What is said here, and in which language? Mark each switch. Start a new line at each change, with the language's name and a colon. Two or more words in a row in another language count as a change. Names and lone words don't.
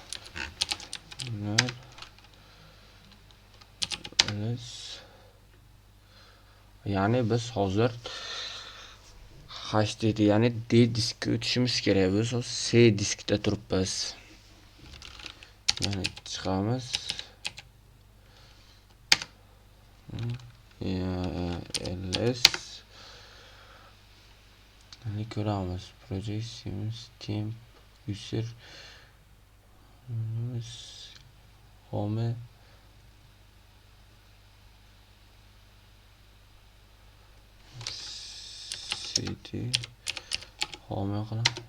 Uzbek: Ya'ni biz hozir HDD, ya'ni D diskka o'tishimiz kerak. Biz C diskda turibmiz. Ya'ni chiqamiz. ls ya'ni ko'ramiz.
English: Project Sims temp user home cd home qilam.